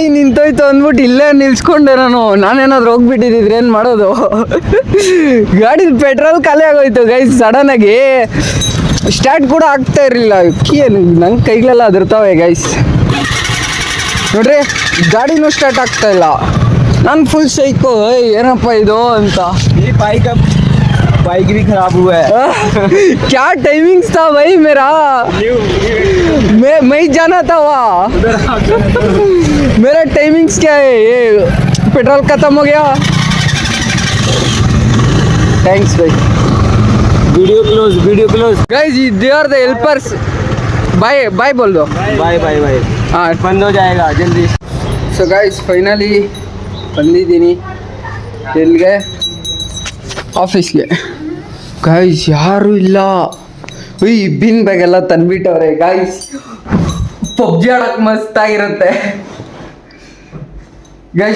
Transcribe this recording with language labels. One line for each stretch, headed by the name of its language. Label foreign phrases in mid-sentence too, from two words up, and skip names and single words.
Kannada: ನಿಂತೋಯ್ತು ಅಂದ್ಬಿಟ್ಟು ಇಲ್ಲೇ ನಿಲ್ಸ್ಕೊಂಡೆ ನಾನೇನಾದ್ರು ಹೋಗ್ಬಿಟ್ಟಿದ್ರೆ ಏನು ಮಾಡೋದು ಗಾಡಿ ಪೆಟ್ರೋಲ್ ಖಾಲಿ ಆಗೋಯ್ತು ಗೈಸ್ ಸಡನ್ನಾಗಿ ಸ್ಟಾರ್ಟ್ ಕೂಡ ಆಗ್ತಾ ಇರಲಿಲ್ಲ ನಂಗೆ ಕೈಗಳೆಲ್ಲ ಅದಿರ್ತಾವೆ ಗೈಸ್ ನೋಡ್ರಿ ಗಾಡಿನೂ ಸ್ಟಾರ್ಟ್ ಆಗ್ತಾ ಇಲ್ಲ. ನಾನು
English: full psycho
Kannada: ಏನಪ್ಪ ಇದು ಅಂತ.
Hindi: ये बाइक भी खराब हुआ है. क्या टाइमिंग्स था भाई मेरा. मैं जाना था वहाँ. मेरा टाइमिंग्स क्या है. ये पेट्रोल खत्म हो गया. थैंक्स भाई.
English: video close. guys they are the helpers. bye bye
Hindi: बोल दो.
English: बाय.
Hindi: हाँ बंद हो जाएगा जल्दी.
English: so guys finally
Kannada: ಬಂದಿದ್ದೀನಿ ಎಲ್ಲಿಗೆ, ಆಫೀಸ್ಗೆ. ಗೈಸ್ ಯಾರೂ ಇಲ್ಲ. ಈ
English: bin bag
Kannada: ಎಲ್ಲ ತಂದ್ಬಿಟ್ಟವ್ರೆ ಗೈಸ್. ಪಬ್ಜಿ ಆಡಕ್ಕೆ ಮಸ್ತಾಗಿರುತ್ತೆ ಗೈಸ್.